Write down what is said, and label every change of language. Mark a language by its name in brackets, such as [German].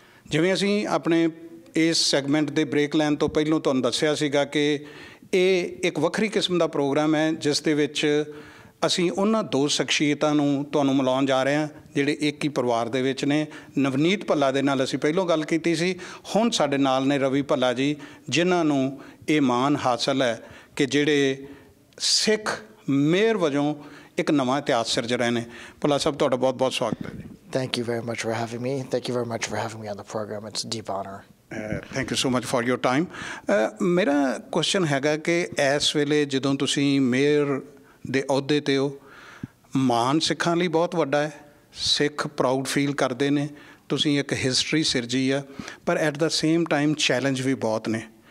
[Punjabi] ਜਿਵੇਂ ਅਸੀਂ ਆਪਣੇ ਇਸ ਸੈਗਮੈਂਟ ਦੇ ਬ੍ਰੇਕ ਲੈਣ ਤੋਂ ਪਹਿਲਾਂ ਤੁਹਾਨੂੰ ਦੱਸਿਆ ਸੀਗਾ ਕਿ ਇਹ ਇੱਕ ਵੱਖਰੀ ਕਿਸਮ ਦਾ ਪ੍ਰੋਗਰਾਮ ਹੈ ਜਿਸ ਦੇ ਵਿੱਚ ਅਸੀਂ ਉਹਨਾਂ ਦੋ ਸ਼ਖਸੀਅਤਾਂ ਨੂੰ ਤੁਹਾਨੂੰ ਮਿਲਾਉਣ ਜਾ ਰਹੇ ਹਾਂ ਜਿਹੜੇ ਇੱਕ ਹੀ ਪਰਿਵਾਰ ਦੇ ਵਿੱਚ ਨੇ। ਨਵਨੀਤ ਭੱਲਾ ਦੇ ਨਾਲ ਅਸੀਂ ਪਹਿਲਾਂ ਗੱਲ ਕੀਤੀ ਸੀ, ਹੁਣ ਸਾਡੇ ਨਾਲ ਨੇ ਰਵੀ ਭੱਲਾ ਜੀ, ਜਿਨ੍ਹਾਂ ਨੂੰ ਇਹ ਮਾਣ ਹਾਸਲ ਹੈ ਕਿ ਜਿਹੜੇ ਸਿੱਖ ਮੇਅਰ ਵਜੋਂ ਇੱਕ ਨਵਾਂ ਇਤਿਹਾਸ ਸਿਰਜ ਰਹੇ ਨੇ। ਭੱਲਾ ਸਾਹਿਬ, ਤੁਹਾਡਾ ਬਹੁਤ ਬਹੁਤ ਸਵਾਗਤ ਹੈ ਜੀ। [English] Thank you very much for having me. Thank you very much for having me on the program. It's a deep honor. Thank you so much for your time. [Punjabi] ਮੇਰਾ ਕੁਐਸਚਨ ਹੈਗਾ ਕਿ ਇਸ ਵੇਲੇ ਜਦੋਂ ਤੁਸੀਂ ਮੇਅਰ ਦੇ ਅਹੁਦੇ 'ਤੇ ਹੋ, ਮਾਣ ਸਿੱਖਾਂ ਲਈ ਬਹੁਤ ਵੱਡਾ ਹੈ, ਸਿੱਖ ਪ੍ਰਾਊਡ ਫੀਲ ਕਰਦੇ ਨੇ, ਤੁਸੀਂ ਇੱਕ ਹਿਸਟਰੀ ਸਿਰਜੀ ਆ, ਪਰ [English] at the same time [Punjabi] challenge ਵੀ ਬਹੁਤ ਨੇ।